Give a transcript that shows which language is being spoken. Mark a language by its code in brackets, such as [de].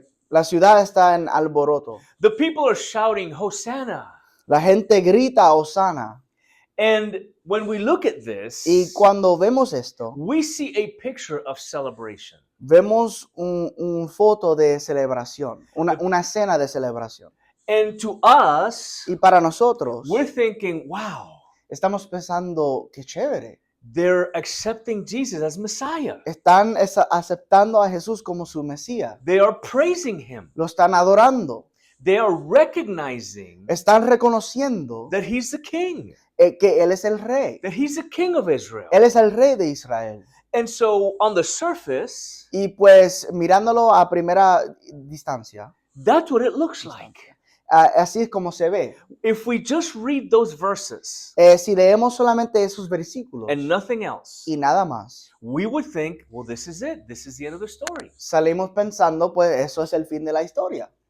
[es] La ciudad está en alboroto. [en] The people are shouting, Hosanna. [es] La gente grita, Hosana. [en] And when we look at this, [es] Y cuando vemos esto, [en] we see a picture of celebration. [es] vemos un foto de celebración, una escena de celebración. [en] And to us, [es] Y para nosotros, [en] we're thinking, wow, [es] estamos pensando, qué chévere. [en] they're accepting Jesus as Messiah. [es] Están aceptando a Jesús como su Mesías. [en] They are praising him. [es] Lo están adorando. [en] They are recognizing [es] Están reconociendo [en] that he's the king, [es] que Él es el rey. [en] that he's the king of Israel. [es] Él es el rey de Israel. [en] And so on the surface, [es] Y pues mirándolo a primera distancia, [en] that's what it looks like. [es] así es como se ve. [en] If we just read those verses [es] Si leemos solamente esos versículos [en] and nothing else, [es] y nada más, [en] we would think, well, this is it. This is the end of the story. [es] salimos pensando, pues eso es el fin de la historia.